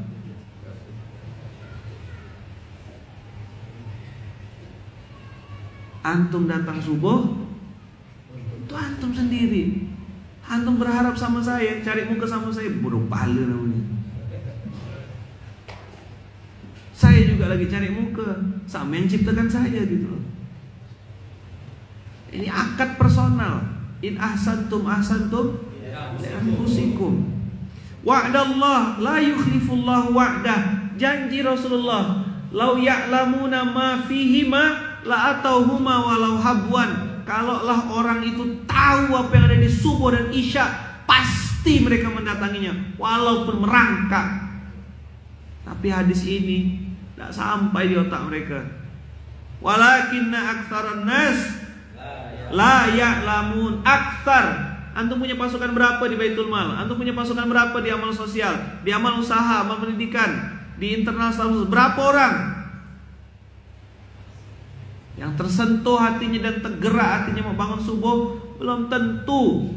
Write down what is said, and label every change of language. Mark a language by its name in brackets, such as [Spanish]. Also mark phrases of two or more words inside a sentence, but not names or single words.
[Indonesian] Antum datang subuh untuk antum sendiri. Antum berharap sama saya, cari muka sama saya, burung pala namanya. Saya juga lagi cari muka, sama yang ciptakan saya gitu loh. Ini akad personal. [Arabic] إن أحسنتم لأنفسكم. وعد الله لا يخلف الله وعده. [Indonesian] Janji Rasulullah, [Arabic] لو يعلمون ما فيه ما لأتوهما ولو حبوا. [Indonesian] Kalaulah orang itu tahu apa yang ada di subuh dan isya, pasti mereka mendatanginya walaupun merangkak. Tapi hadis ini tidak sampai di otak mereka. [Arabic] ولكن أكثر الناس لا يعلمون. [Indonesian] Aktsar. Antum punya pasukan berapa di Baitul Mal? Antum punya pasukan berapa di amal sosial, di amal usaha, amal pendidikan, di internal status? Berapa orang yang tersentuh hatinya dan tergerak hatinya mau bangun subuh? Belum tentu.